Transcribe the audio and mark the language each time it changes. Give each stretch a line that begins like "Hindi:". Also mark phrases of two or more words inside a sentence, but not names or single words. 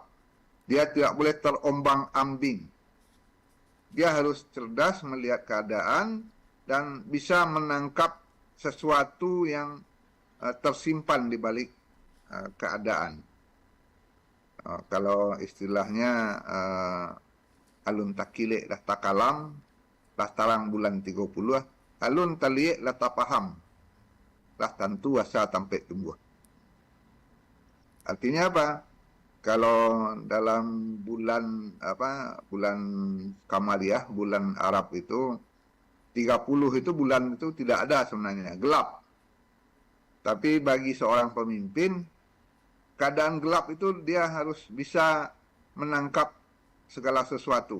Indonesian: Dia tidak boleh terombang-ambing. Dia harus cerdas melihat keadaan dan bisa menangkap sesuatu yang tersimpan di balik keadaan.
Minangkabau: Kalau istilahnya alun takile dah takalam, dah tarang bulan 30, alun talie lah tak paham, lah tentu asa tampe tumbuh.
Indonesian: Artinya apa? Kalau dalam bulan bulan Kamariah, bulan Arab itu 30 itu bulan itu tidak ada sebenarnya, gelap. Tapi bagi seorang pemimpin, keadaan gelap itu dia harus bisa menangkap segala sesuatu.